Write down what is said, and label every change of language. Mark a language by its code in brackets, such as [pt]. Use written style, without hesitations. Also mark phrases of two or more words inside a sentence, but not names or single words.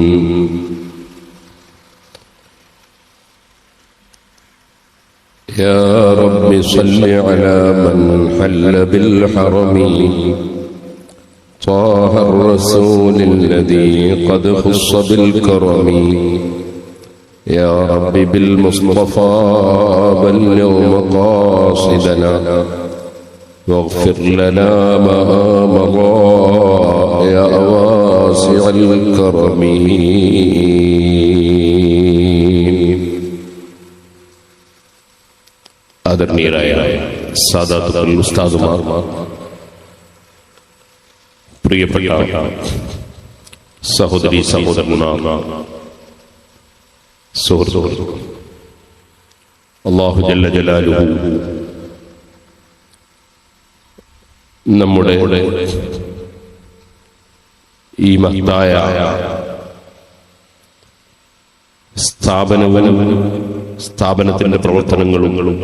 [ar] يا رب صل على من حل بالحرم، طه الرسول الذي قد خص بالكرم. يا رب بالمصطفى بلغ مقاصدنا واغفر لنا ما مضى يا واسع الكرم. [ml] ആദരണീയരായ സാദാത്തുൽ ഉസ്താദുമാർ, പ്രിയപ്പെട്ട സഹോദരി സഹോദരന്മാർ, സുഹൃത്തുക്കൾ, [ar] الله جل جلاله [ml] നമ്മുടെ ഈ മഹത്തായ സ്ഥാപനത്തിന്റെ പ്രവർത്തനങ്ങളും